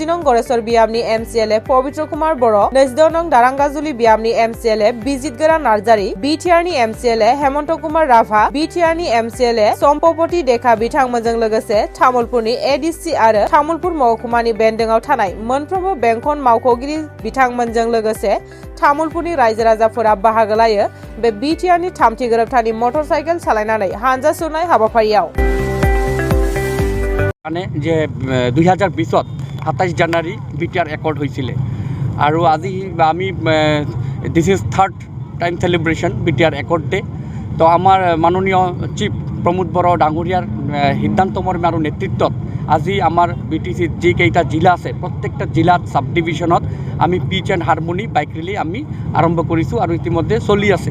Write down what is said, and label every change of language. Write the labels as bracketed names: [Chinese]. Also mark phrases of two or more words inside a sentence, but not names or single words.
[Bodo] नं गरेश्वर बियाबनि एमसिएलए पवित्र कुमार बर', 22 नं दारांगाजुलि बियाबनि एमसिएलए बिजितगोरा नार्जारी, बिटिआरनि एमसिएलए हेमन्त कुमार राभा, बिटिआरनि एमसिएलए सम्पपति देखा बिथांमोनजों लोगोसे तामुलपुरनि एडिसि आरो तामुलपुर महकुमानि बेन्दोंआव थानाय मोनफ्रोमबो बेंखन मावख'गिरि बिथांमोनजों लोगोसे तामुलपुरनि रायजो राजाफोरा बाहागो लायो बे बिटिआरनि 3थि गोरोबथानि मटरसाइकेल सालायनानै हानजा सुरनाय हाबाफारियाव। [Assamese] মানে যে 2020 27 জানুৱাৰী বিটিআৰ একৰ্ড হৈছিলে আৰু আজি আমি [English] this is 3rd time celebration BTR Accord Day. [Assamese] তো আমাৰ মাননীয় চিফ প্ৰমোদ বড়ো ডাঙৰীয়াৰ সিদ্ধান্তমৰ্মে আৰু নেতৃত্বত আজি আমাৰ বিটিচিত যিকেইটা জিলা আছে প্ৰত্যেকটা জিলাত সাব ডিভিজনত আমি [English] peace and harmony bike rally [Assamese] আমি আৰম্ভ কৰিছোঁ আৰু ইতিমধ্যে চলি আছে।